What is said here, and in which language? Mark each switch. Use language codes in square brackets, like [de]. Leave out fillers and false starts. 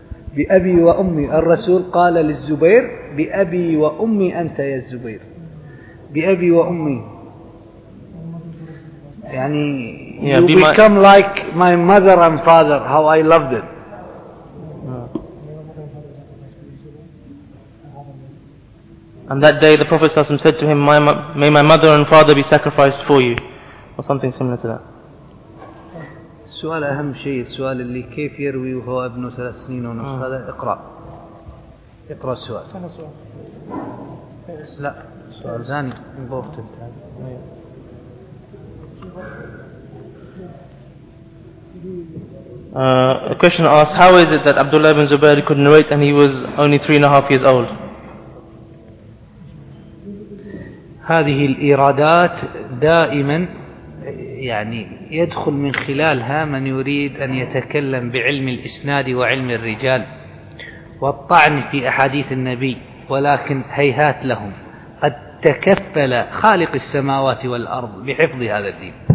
[ar] بأبي وأمي الرسول قال للزبير بأبي وأمي أنت يا الزبير. بأبي وأمي يعني [en] you become like my mother and father, how I loved it. And that day the Prophet said to him, "May my mother and father be sacrificed for you," or something similar to that. [ar] سؤال أهم شيء السؤال اللي كيف يروي وهو ابنه ثلاث سنين ونصف. هذا اقرأ السؤال. أنا سؤال. لا سؤال ثاني انظرت انت. [en] A question asked, how is it that Abdullah ibn Zubayr could narrate and he was only 3.5 years old? [ar] هذه الإيرادات دائما يعني يدخل من خلالها من يريد أن يتكلم بعلم الإسناد وعلم الرجال والطعن في أحاديث النبي، ولكن هيهات لهم، قد تكفل خالق السماوات والأرض بحفظ هذا الدين.